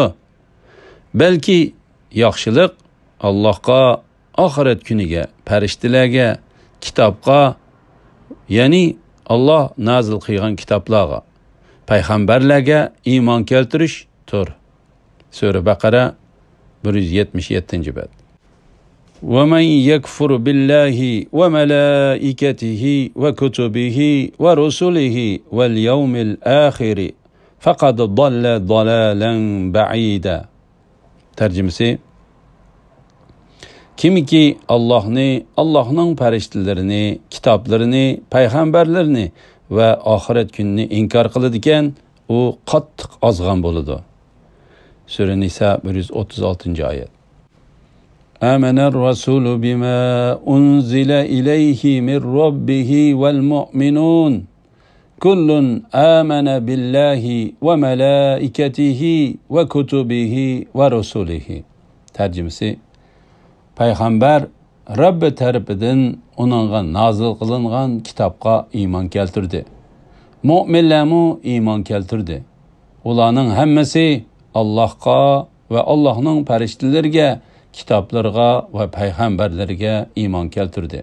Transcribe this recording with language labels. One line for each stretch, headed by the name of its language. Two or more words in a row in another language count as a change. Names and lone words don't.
Uzbek: Balki yaxshilik Allohga, oxirat kuniga, farishtalarga, kitobga, ya'ni Alloh nazil qilgan kitoblarga, payg'ambarlarga iymon keltirish tur. Sura Baqara 177-bab.
Arabic: وَمَنْ يَكْفُرُ بِاللَّهِ وَمَلَائِكَتِهِ وَكُتُبِهِ وَرُسُلِهِ وَالْيَوْمِ الْآخِرِ فَقَدْ ضَلَّ ضَلَالًا بَعِيدًا.
Uzbek: Tarjimasi: kimiki Allohning farishtalarini, kitoblarini, payg'ambarlarini va oxirat kunini inkor qiladigan, u qattiq ozg'an bo'ladi. Sura Nisa 136-oyat.
Arabic: آمن الرسول بما أنزل إليه من ربه والمؤمنون كل آمن بالله وملائكته وكتبه ورسله.
Uzbek: Tarjimasi: payg'ambar Rabbi tarafidan uningga nozil qilingan kitobga iymon keltirdi. Mu'minlarmu iymon keltirdi. Ularning hammasi Allohga va Allohning farishtalariga, kitoblarga va payg'ambarlarga iymon keltirdi.